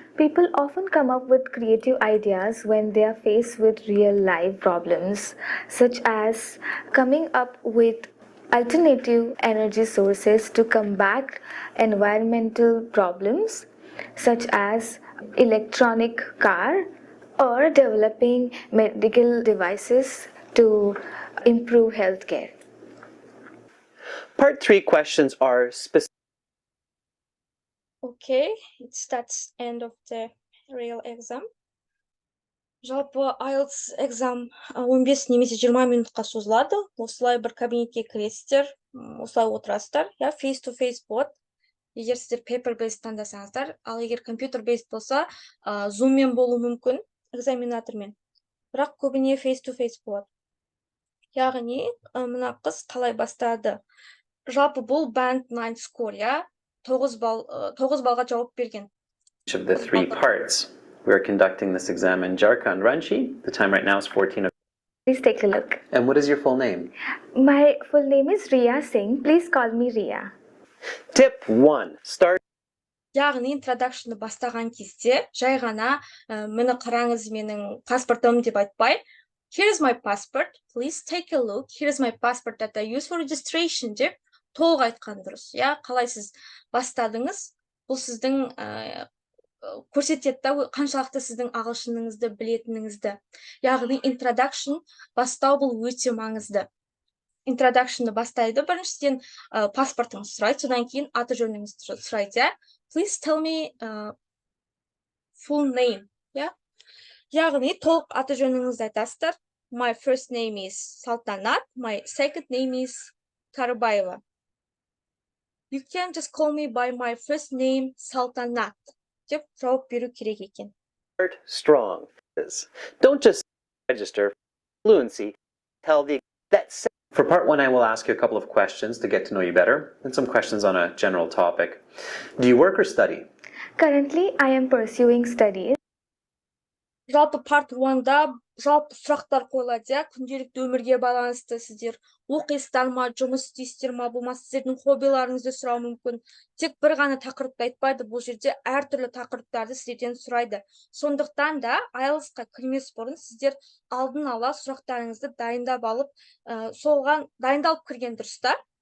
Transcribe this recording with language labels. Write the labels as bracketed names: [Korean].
[English] People often come up with creative ideas when they are faced with real life problems, such as coming up with alternative energy sources to combat environmental problems, such as electronic car, or developing medical devices to improve healthcare. Part 3 questions are specific. Okay, that's end of the real exam. [Kazakh] Жалпы IELTS exam 15 немесе 20 минутқа созылады. Осылай бір кабинетке кіресіздер, осылай отырасыздар. Я [English] face to face [Kazakh] болады. Егер сіздер paper based таңдасаңыздар, ал егер компьютер based болса, Zoom-мен болуы мүмкін, экзаменатормен. Бірақ көбіне [English] face to face [Kazakh] болады. Яғни, мына қыз қалай бастады? Жалпы бұл band 9 score, я 9 балға жауап берген. [English] Each of the 3 parts. We're conducting this exam in Jharkhand. Ranchi, the time right now is 14. Please take a look. And what is your full name? My full name is Riya Singh. Please call me Riya. Tip 1. Start. [Kazakh] Яғни introduction-ды бастаған кезде жай ғана мені қараңыз, менің паспортым деп айтпай, [English] here's my passport, please take a look, here's my passport that I use for registration [Kazakh] деп толық айтқан дұрыс. Я, қалай сіз бастадыңыз, бұл сіздің көрсетеді, қаншалықты сіздің ағылшыныңызды білетініңізді. Яғни introduction бастау бұл өте маңызды. Introduction-ды бастайды, біріншіден паспортыңыз сұрайды, содан кейін аты жөніңізді сұрайды. [English] Please tell me full name. [Kazakh] Яғни толық аты жөніңізді айтасыздар. [English] My first name is Салтанат, my second name is Карыбаева. You can just call me by my first name Салтанат [Kazakh] деп жауап беру керек екен. [English] Start strong. Don't just register fluency. Tell the that. For part 1, I will ask you a couple of questions to get to know you better, and some questions on a general topic. Do you work or study? Currently, I am pursuing studies. [Kazakh] Жалпы part 1-да жалпы сұрақтар қойылады, күнделікті өмірге байланысты сіздер оқисыздар ма, жұмыс істейсіздер ма, болмаса сіздердің хоббиларыңызды сұрау мүмкін. Тек бір ғана тақырыпты айтпайды, бұл жерде әртүрлі тақырыптарды сіздерден сұрайды. Сондықтан да IELTS-қа кірмес бұрын сіздер алдын ала сұрақтарыңызды дайындап алып, соған дайындалып кірген дұрыс та.